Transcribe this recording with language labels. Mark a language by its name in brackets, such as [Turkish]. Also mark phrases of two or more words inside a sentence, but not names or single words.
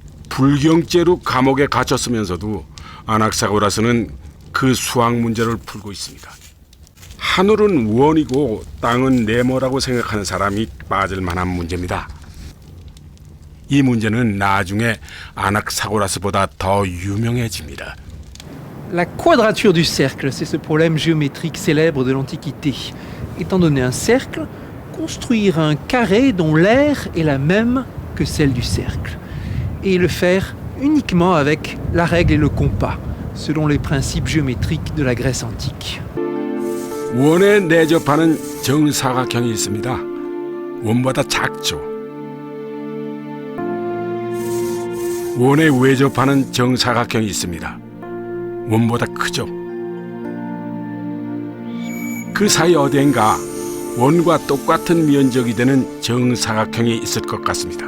[Korean] 불경죄로 감옥에 갇혔으면서도 아낙사고라스는 그 수학 문제를 풀고 있습니다. 하늘은 원이고 땅은 네모라고 생각하는 사람이 빠질 만한 문제입니다. 이 문제는 나중에 아낙사고라스보다 더 유명해집니다. [French] La quadrature du cercle, c'est ce problème géométrique célèbre de l'Antiquité. Étant donné un cercle, construire un carré dont l'aire est la même que celle du cercle. Et le faire uniquement avec la règle et le compas, selon les principes géométriques de la Grèce antique. [Korean] 원에 내접하는 정사각형이 있습니다. 원보다 작죠. 원에 외접하는 정사각형이 있습니다. 원보다 크죠. 그 사이 어디엔가 원과 똑같은 면적이 되는 정사각형이 있을 것 같습니다.